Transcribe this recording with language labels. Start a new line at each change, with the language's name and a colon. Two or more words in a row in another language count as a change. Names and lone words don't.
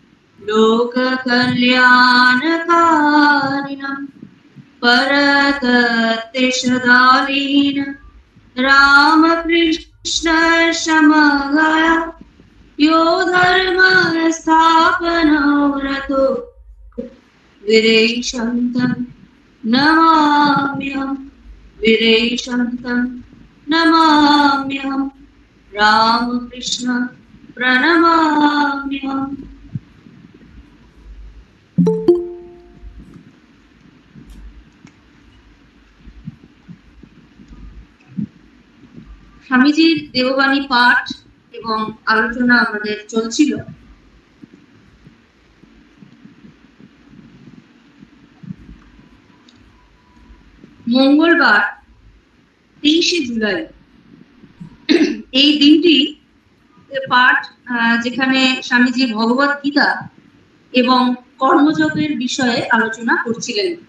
Sanskrit: लोककल्याणकारिणं परतत्तेषदालीन रामकृष्ण समगाय यो धर्म स्थापनोरतो वीरेशन्तं नमाम्यहं वीरेशन्तं नमाम्यहं रामकृष्ण प्रणमाम्यहम्।
Bangla: স্বামীজির দেববাণী পাঠ এবং আলোচনা আমাদের চলছিল। মঙ্গলবার 23শে জুলাই এই দিনটি পাঠ, যেখানে স্বামীজি ভগবত গীতা এবং কর্মযোগের বিষয়ে আলোচনা করছিলেন।